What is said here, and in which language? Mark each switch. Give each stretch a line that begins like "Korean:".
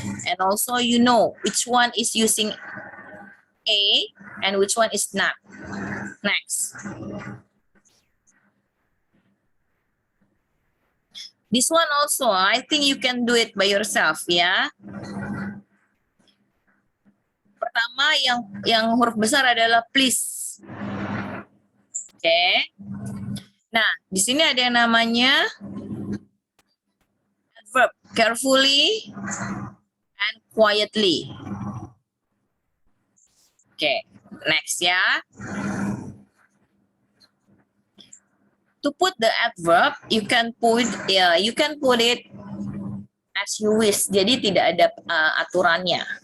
English: And also you know which one is using A and which one is not. Next. This one also, I think you can do it by yourself ya.
Indonesian: Pertama yang huruf besar adalah please. Oke. Nah, di sini ada yang namanya adverb,
English: carefully and quietly. Oke, next ya. To put the adverb, you can put it as you wish.
Indonesian: Jadi tidak ada aturannya.